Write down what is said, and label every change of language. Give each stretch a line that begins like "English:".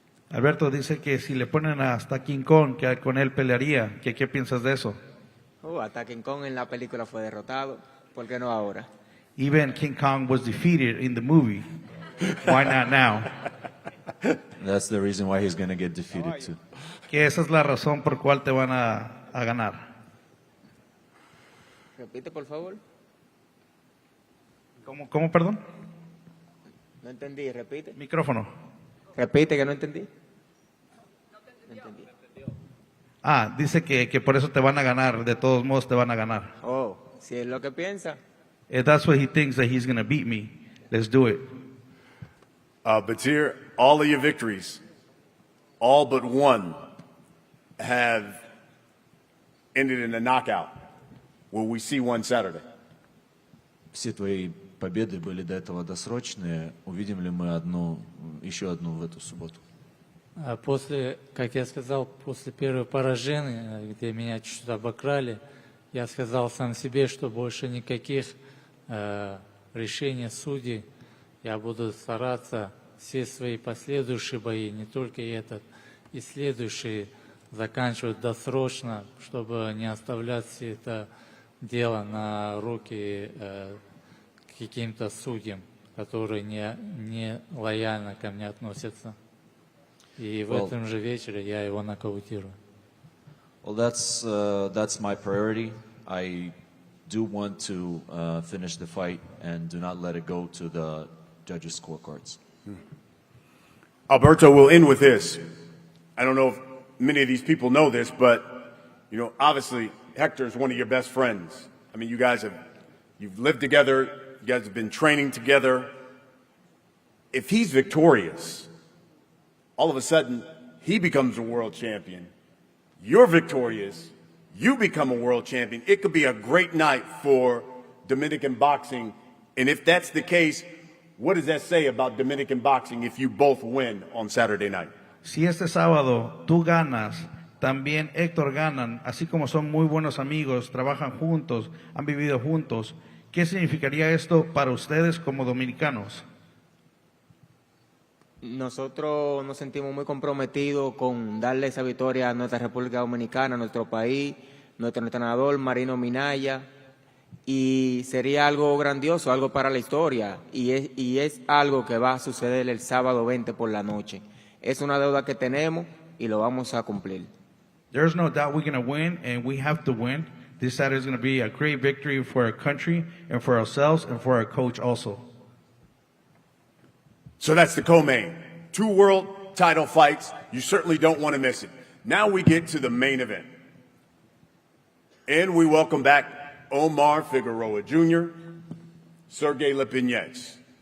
Spanish: Alberto dice que si le ponen hasta King Kong, que con él pelearía. ¿Qué piensas de eso? Hasta King Kong en la película fue derrotado. ¿Por qué no ahora?
English: Even King Kong was defeated in the movie. Why not now? That's the reason why he's going to get defeated too.
Spanish: Que esa es la razón por cual te van a ganar. Repite, por favor. ¿Cómo, perdón? No entendí, repite. Micrófono. Repite, que no entendí. No entendí. Dice que por eso te van a ganar, de todos modos te van a ganar. Oh, si es lo que piensa.
English: If that's what he thinks, that he's going to beat me, let's do it. Batir, all of your victories, all but one, have ended in a knockout. Will we see one Saturday?
Russian: Все твои победы были до этого досрочные. Увидим ли мы еще одну в эту субботу? После, как я сказал, после первого поражения, где меня чуть-чуть обокрали, я сказал сам себе, что больше никаких решений судей. Я буду стараться все свои последующие бои, не только этот, и следующие, заканчивать досрочно, чтобы не оставлять все это дело на руки каким-то судьям, которые не лояльно ко мне относятся. И в этом же вечере я его нокаутирую.
English: Well, that's my priority. I do want to finish the fight and do not let it go to the judges' scorecards. Alberto, we'll end with this. I don't know if many of these people know this, but obviously Hector is one of your best friends. I mean, you've lived together. You guys have been training together. If he's victorious, all of a sudden he becomes a world champion. You're victorious. You become a world champion. It could be a great night for Dominican boxing. And if that's the case, what does that say about Dominican boxing if you both win on Saturday night?
Spanish: Si este sábado tú ganas, también Héctor ganan, así como son muy buenos amigos, trabajan juntos, han vivido juntos, ¿qué significaría esto para ustedes como dominicanos? Nosotros nos sentimos muy comprometidos con darle esa victoria a nuestra República Dominicana, a nuestro país, nuestro entrenador Marino Minaya, y sería algo grandioso, algo para la historia, y es algo que va a suceder el sábado 20 por la noche. Es una deuda que tenemos y lo vamos a cumplir.
English: There's no doubt we're going to win, and we have to win. This Saturday is going to be a great victory for our country and for ourselves and for our coach also. So that's the co-main. 2 world title fights. You certainly don't want to miss it. Now we get to the main event. And we welcome back Omar Figueroa Jr., Sergey Lipinets.